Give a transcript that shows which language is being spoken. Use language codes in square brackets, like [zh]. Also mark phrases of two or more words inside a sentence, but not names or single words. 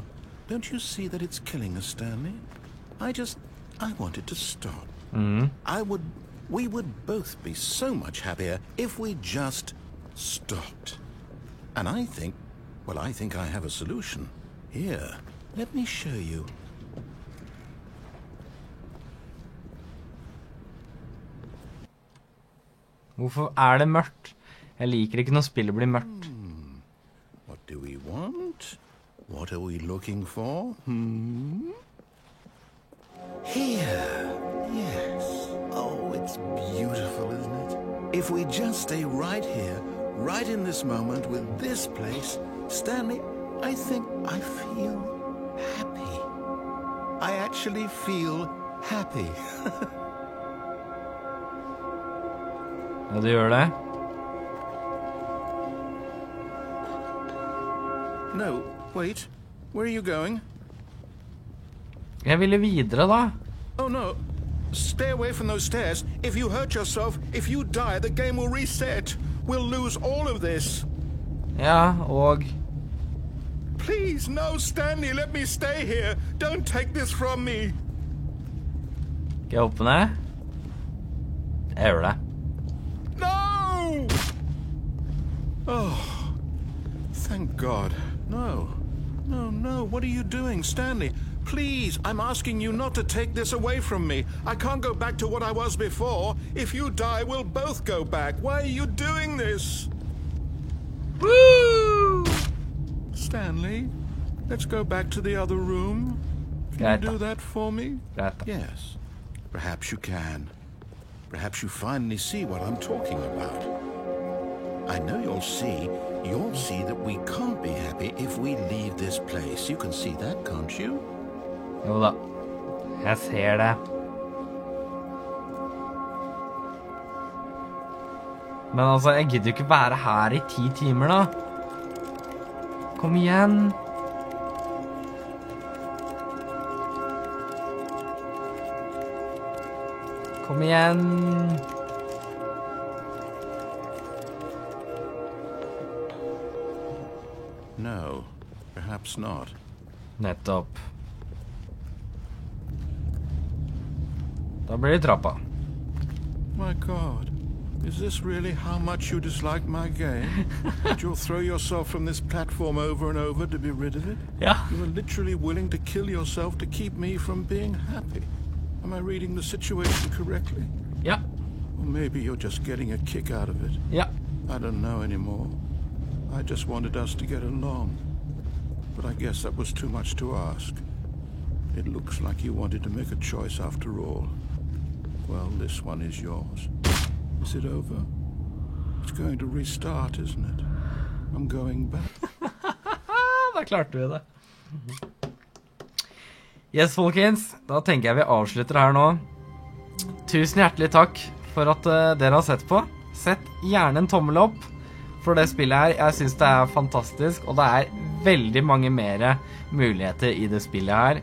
[en] Don't you see that it's killing us, Stanley? I wanted to stop. We would both be so much happier if we just stopped. And I think I have a solution. Here, let me show you. [no] Hvorfor det mørkt? Jeg liker ikke når spillet blir mørkt. [en] What do we want? What are we looking for? Here. Yes. Oh, it's beautiful, isn't it? If we just stay right here, right in this moment with this place, Stanley, I think I feel happy. I actually feel happy. [no] Ja, du gjør det? [en] No, wait. Where are you going? [no] Jeg ville videre da. [en] Oh, no. Stay away from those stairs. If you hurt yourself, if you die, the game will reset. We'll lose all of this. [no] Ja, og... [en] Please, no, Stanley, let me stay here. Don't take this from me. [no] Skal jeg hoppe ned? Jeg gjør det. [en] No! Oh, thank God. No, no, no. What are you doing, Stanley? Please, I'm asking you not to take this away from me. I can't go back to what I was before. If you die, we'll both go back. Why are you doing this? Woo! Stanley, let's go back to the other room. Can you do that for me? Yes, perhaps you can. Perhaps you finally see what I'm talking about. I know you'll see that we can't be happy if we leave this place. You can see that, can't you? [no] Jo da. Jeg ser det. Men altså, jeg gidder jo ikke være her i 10 timer da. Kom igjen. Kom igjen. [en] No, perhaps not. [no] Nettopp. Da blir det trappa. [en] My God, is this really how much you dislike my game? That you'll throw yourself from this platform over and over to be rid of it? [no] Ja. [en] You are literally willing to kill yourself to keep me from being happy. Am I reading the situation correctly? [no] Ja. [en] Or maybe you're just getting a kick out of it. [no] Ja. [en] I don't know anymore. I just wanted us to get along. But I guess that was too much to ask. It looks like you wanted to make a choice after all. Well, this one is yours. Is it over? It's going to restart, isn't it? I'm going back. [no] Da klarte vi det. Yes, folkens. Da tenker jeg vi avslutter her nå. Tusen hjertelig takk for at dere har sett på. Sett gjerne en tommel opp for det spillet her. Jeg synes det er fantastisk, og det er veldig mange mer muligheter i det spillet her.